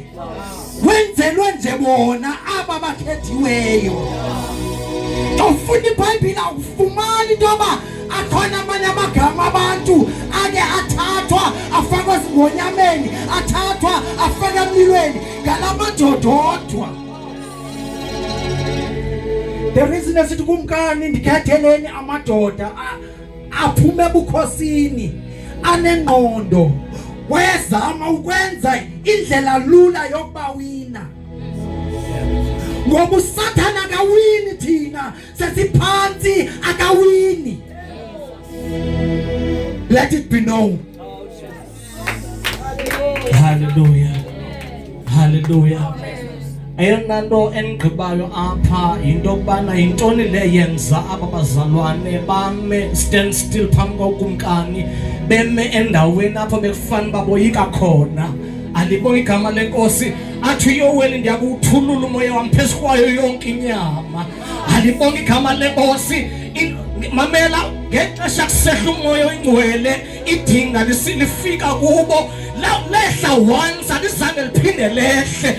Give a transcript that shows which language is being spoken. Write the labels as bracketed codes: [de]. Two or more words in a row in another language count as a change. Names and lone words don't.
[zu] Wenzelwe nje bona aba bakhethiweyo. [xh] Ufunda iBhayibhile ufumana into yoba akhona amanye amagama abantu ake athathwa afakwe ezingonyameni, athathwa afakwe emlilweni ngalamadoda odwa. [en] The reason [xh] esithi kumkani ndikhetheleni amadoda aphume ebukhosini anengqondo wezama ukwenza indlela lula yokuba wina. [zu] Ngoba uSathana akawini thina sesiphansi akawini. [en] Let it be known. Hallelujah. Hallelujah. [xh] Eyona nto enigqibayo apha yinto yokubana yintoni le yenza aba bazalwane bame [en] stand still [xh] phambi kokumkani beme endaweni apho bekufana baboyika khona. Alibonga igama lenkosi athi Yoweli ndiyakuthulula umoya wami phezu kwayo yonke inyama. Alibonga igama lenkosi mamela ngexesha kusehla umoya oyingcwele idinga lifika kubo lehla once alizange liphinde lehle.